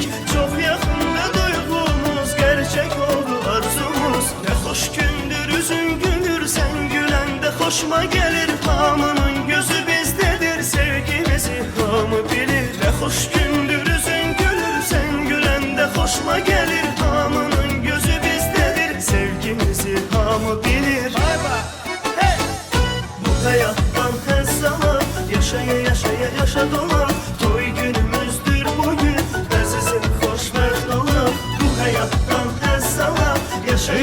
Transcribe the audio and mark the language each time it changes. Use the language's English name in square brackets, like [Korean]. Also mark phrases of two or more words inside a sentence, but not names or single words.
[Turkish] Çok yakında duygumuz, gerçek oldu arzumuz. Ne hoş gündür yüzün gülür, sen gülen de hoşuma gelir. [Azerbaijani] Hamının gözü bizdedir, sevgimizi hamı bilir. [Turkish] Ne hoş gündür yüzün gülür, sen gülen de hoşuma gelir. [Azerbaijani] Hamının gözü bizdedir, sevgimizi hamı bilir. Bu hayattan hess alaq, yaşaya yaşaya yaşa dolaq. Toy günümüzdür bugün, əzizim xoşbəxt olaq. Bu hayattan hess alaq, yaşaya